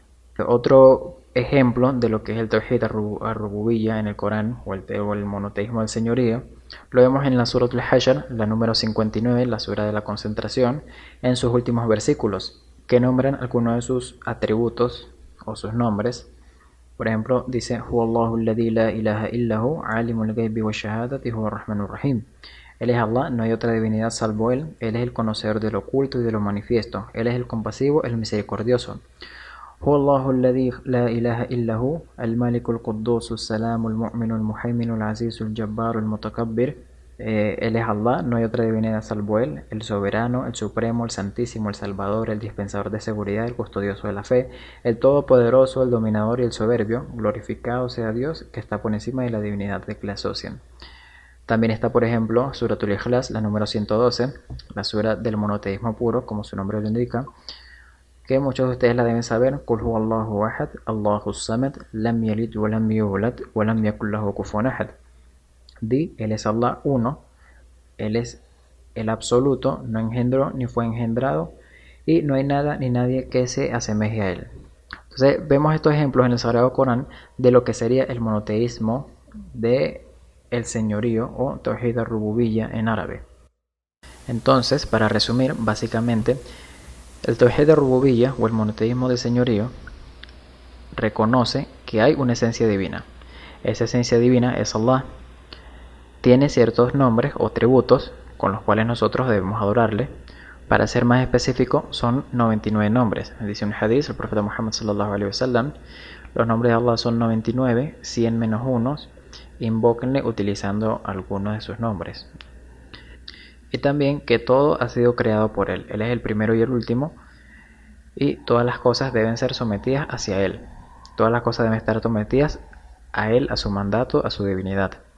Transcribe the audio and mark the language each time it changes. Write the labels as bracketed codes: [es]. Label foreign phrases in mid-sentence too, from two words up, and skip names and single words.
[es] Otro ejemplo de lo que es el [ar] توحيد الربوبية [es] en el Corán, o el monoteísmo del señorío, lo vemos en la Suratul Hashr, la número 59, la sura de la concentración, en sus últimos versículos, que nombran algunos de sus atributos o sus nombres. Por ejemplo, dice: [ar] هو الله الذي لا إله إلا هو عالم الغيب والشهادة هو الرحمن الرحيم. [es] Él es Allah, no hay otra divinidad salvo Él. Él es el conocedor de lo oculto y de lo manifiesto. Él es el compasivo, el misericordioso. [ar] هو الله الذي لا إله إلا هو الملك القدوس السلام المؤمن المهيمن العزيز الجبار المتكبر. [es] Él es Allah, no hay otra divinidad salvo Él, el soberano, el supremo, el santísimo, el salvador, el dispensador de seguridad, el custodioso de la fe, el todopoderoso, el dominador y el soberbio. Glorificado sea Dios, que está por encima de la divinidad de que le asocian. También está, por ejemplo, Suratul Ikhlas, la número 112, la sura del monoteísmo puro, como su nombre lo indica, que muchos de ustedes la deben saber. [ar] قل هو الله أحد الله الصمد لم يلد ولم يولد ولم يكن له كفوا أحد. [es] Di, Él es Allah uno, Él es el absoluto, no engendró ni fue engendrado, y no hay nada ni nadie que se asemeje a Él. Entonces vemos estos ejemplos en el Sagrado Corán de lo que sería el monoteísmo de el señorío o [ar] توحيد الربوبية [es] en árabe. Entonces, para resumir, básicamente, el [ar] توحيد الربوبية [es] o el monoteísmo de señorío reconoce que hay una esencia divina. Esa esencia divina es Allah. Tiene ciertos nombres o atributos con los cuales nosotros debemos adorarle. Para ser más específico, son 99 nombres. Dice un hadith, el profeta Muhammad [ar] صلى الله عليه وسلم, [es] los nombres de Allah son 99, 100 menos unos, invóquenle utilizando algunos de sus nombres. Y también que todo ha sido creado por Él. Él es el primero y el último, y todas las cosas deben ser sometidas hacia Él. Todas las cosas deben estar sometidas a Él, a su mandato, a su divinidad.